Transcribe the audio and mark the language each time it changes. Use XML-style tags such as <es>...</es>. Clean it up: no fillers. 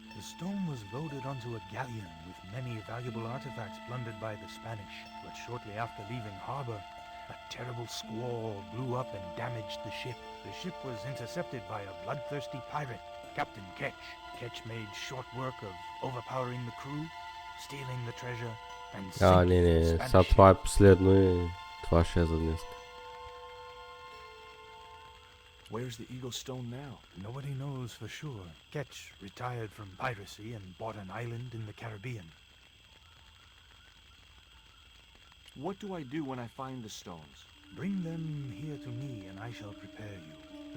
<en>The stone was loaded onto a galleon with many valuable artifacts plundered by the Spanish. But shortly after leaving harbor, a terrible squall blew up and damaged the ship. The ship was intercepted by a bloodthirsty pirate, Captain Ketch. Ketch made short work of overpowering the crew, stealing the treasure, and sinking the Spanish</en> <bg>сега това е последно и това ще е за днес.</bg> <en>Where's the Eagle stone now? Nobody knows for sure. Ketch retired from piracy and bought an island in the Caribbean. What do I do when I find the stones? Bring them here to me and I shall prepare you.</en>